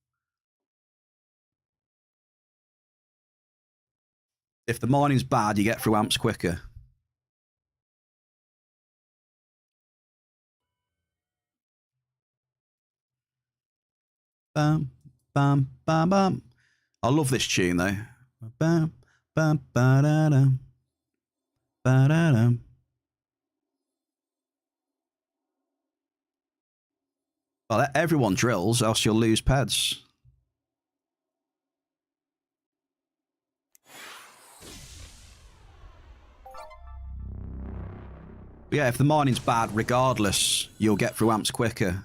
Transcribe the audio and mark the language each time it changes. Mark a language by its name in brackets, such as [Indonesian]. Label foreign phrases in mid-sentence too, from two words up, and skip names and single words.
[English] If the mining's bad, you get through amps quicker. Bam, Bam, bam, bam. I love this tune though. Bam, bam, ba-da-dum. Ba-da-dum. Well, everyone drills, else you'll lose peds. But yeah, if the mining's bad, regardless, you'll get through amps quicker.